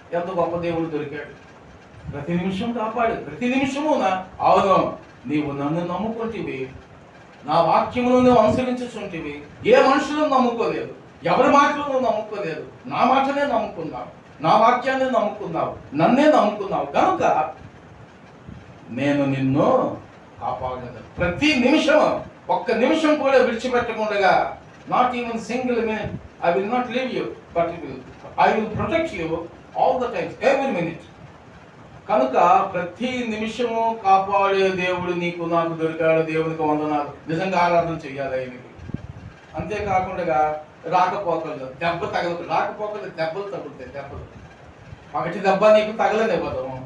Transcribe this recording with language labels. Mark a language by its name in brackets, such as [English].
[Telugu] ఎంత గొప్ప దేవుడు దొరికాడు. ప్రతి నిమిషం కాపాడు. ప్రతి నిమిషము అవును, నీవు నన్ను నమ్ముకుంటేవి, నా వాక్యమును నువ్వు అనుసరించుచుంటివి. ఏ మనుషులను నమ్ముకోలేదు, ఎవరి మాటలు నువ్వు నమ్ముకోలేదు. నా మాటనే నమ్ముకున్నావు, నా వాక్యాన్ని నమ్ముకున్నావు, నన్నే నమ్ముకున్నావు కనుక నేను నిన్ను కాపాడను. ప్రతి నిమిషం, ఒక్క నిమిషం కూడా విడిచిపెట్టకుండా, [English] not even single minute, I will not leave you, but I will protect you all the time, every minute. [Telugu] కనుక ప్రతి నిమిషము కాపాడే దేవుడు నీకు నాకు దొరికాడు. దేవునికి వందనాలు. నిజంగా ఆరాధన చెయ్యాలి ఆయనకి. అంతేకాకుండా రాకపోకలు దెబ్బ తగలదు. రాకపోకలు దెబ్బలు తగులుతాయి. దెబ్బలు పగటి దెబ్బ నీకు తగలనివ్వదు.